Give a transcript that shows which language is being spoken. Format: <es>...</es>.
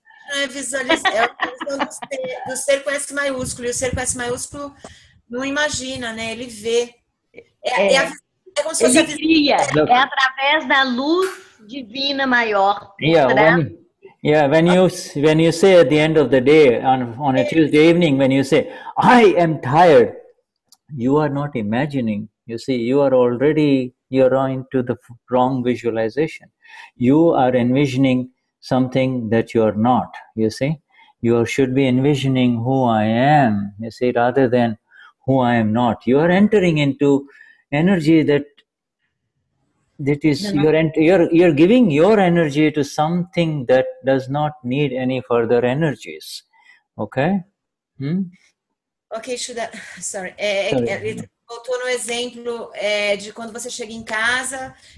<pt>É visualizar, é a visão do ser com S maiúsculo, e o ser com S maiúsculo não imagina, né? Ele vê. É como se fosse ele cria, é através da luz divina maior.</pt> <en>When you say at the end of the day, on a Tuesday evening, when you say, I am tired, you are not imagining. You see, you are into the wrong visualization. You are envisioning something that you are not, you see. You should be envisioning who I am, you see, rather than who I am not. You are entering into energy that is, you're giving your energy to something that does not need any further energies. Okay? Ok, Shuddha, sorry.</en> <pt>Ele voltou no exemplo de quando você chega em casa.</pt>